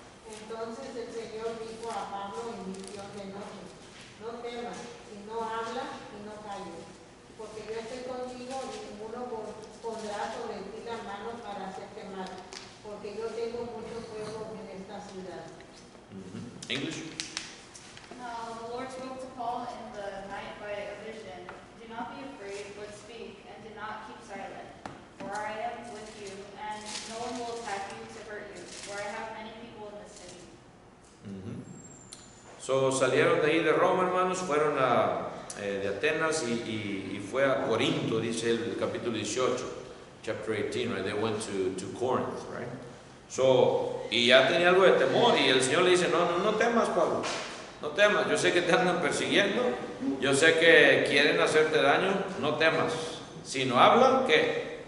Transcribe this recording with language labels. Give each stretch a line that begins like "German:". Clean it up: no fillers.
Spanish: Entonces el Señor dijo a Pablo en visión de noche: no temas, sino habla y no calles, porque yo estoy contigo y ninguno pondrá sobre ti la mano para hacerte mal, porque yo tengo mucho fuego en esta ciudad.
English: English. The Lord spoke to Paul in the night by a vision. Do not be afraid, but speak, and do not keep silent. For I am with you, and no one will attack you to hurt you, for I have many people in the city.
Spanish: So salieron de ahí de Roma, hermanos, fueron de Atenas y fue a Corinto, dice el capítulo 18,
English: chapter 18, right? They went to Corinth, right?
Spanish: So, y ya tenía algo de temor, y el Señor le dice, no temas, Pablo, no temas, yo sé que te andan persiguiendo, yo sé que quieren hacerte daño, no temas, sino habla, ¿qué?